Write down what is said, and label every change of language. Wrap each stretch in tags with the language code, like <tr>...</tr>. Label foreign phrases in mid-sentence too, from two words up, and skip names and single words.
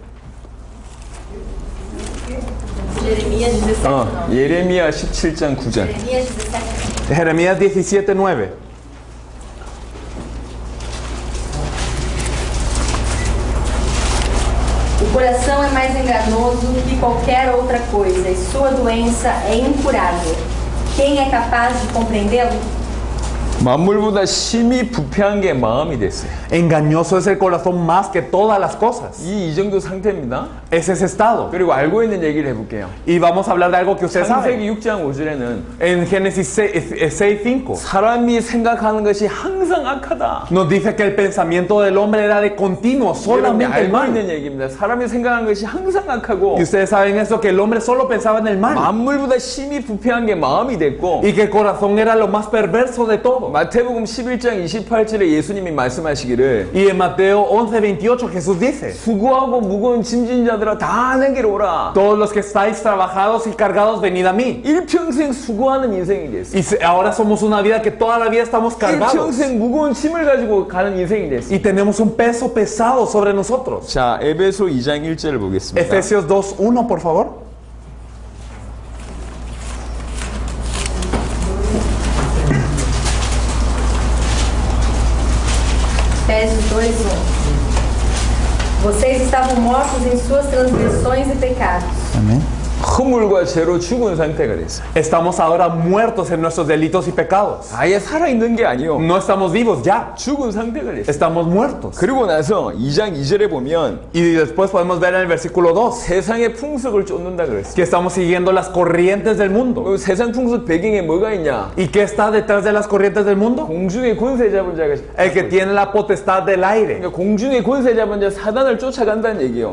<pt>Jeremias 17, não.</pt> <ko>예레미야 17장 9절.</ko> <pt>Jeremias 17.</pt> <es>Jeremías 17:9.</es> <pt>O coração é mais enganoso que qualquer outra coisa, e sua doença é incurável. Quem é capaz de compreendê-lo?</pt> <ko>만물보다 심히 부패한 게 마음이 됐어요.</ko> <es>Engañoso es el corazón más que todas las cosas.</es> <ko>이 정도 상태입니다.</ko> <es>Es ese estado.</es> <ko>그리고 알고 있는 얘기를 해볼게요.</ko> <es>Y vamos a hablar de algo que ustedes saben.</es> <ko>창세기 6장 5절에는</ko> <es>En Génesis 6:5</es> <ko>사람이 생각하는 것이 항상 악하다.</ko> <es>nos dice que el pensamiento del hombre era de continuo,</es> <ko>여러분이</ko> <es>solamente el</es> <ko>알고</ko> <es>mal.</es> <ko>있는 얘기입니다. 사람이 생각하는 것이 항상 악하고</ko> <es>Y ustedes saben eso, que el hombre solo pensaba en el mal.</es> <ko>만물보다 심히 부패한 게 마음이 됐고</ko> <es>Y que el corazón era lo más perverso de todo.</es> <ko>마태복음 11장 28절에 예수님이 말씀하시기를</ko> <es>Y en Mateo 11:28 Jesús dice:</es> <ko>수고하고 무거운 짐진 자들아 다 내게로 오라.</ko> <es>todos los que estáis trabajados y cargados, venid a mí.</es> <ko>일평생 수고하는 인생이 됐어.</ko> <es>Y ahora somos una vida que toda la vida estamos cargados.</es> <ko>일평생 무거운 짐을 가지고 가는 인생이 됐어.</ko> <es>Y tenemos un peso pesado sobre nosotros.</es> <ko>자, 에베소 2장 1절을 보겠습니다.</ko> <es>Efesios 2:1, por favor.</es> <pt>Efésios 2:1. Vocês estavam mortos em suas transgressões e pecados.</pt> <es>Amén.</es> <ko>허물과 죄로 죽은 상태가 됐어요.</ko> <es>Estamos ahora muertos en nuestros delitos y pecados.</es> <ko>아예 살아있는 게 아니요.</ko> <es>No estamos vivos ya.</es> <ko>죽은 상태가 됐어요.</ko> <es>Estamos muertos.</es> <ko>그리고 나서 2장 2절에 보면</ko> <es>Y después podemos ver en el versículo 2</es> <ko>세상의 풍속을 쫓는다 그랬어요.</ko> <es>que estamos siguiendo las corrientes del mundo.</es> <ko>그 세상 풍속 배경에 뭐가 있냐?</ko> <es>¿Y qué está detrás de las corrientes del mundo?</es> <ko>공중의 권세 잡은 자가</ko> <es>El que tiene la potestad del aire.</es> <ko>그러니까 공중의 권세 잡은 자 사단을 쫓아간다는 얘기예요.</ko>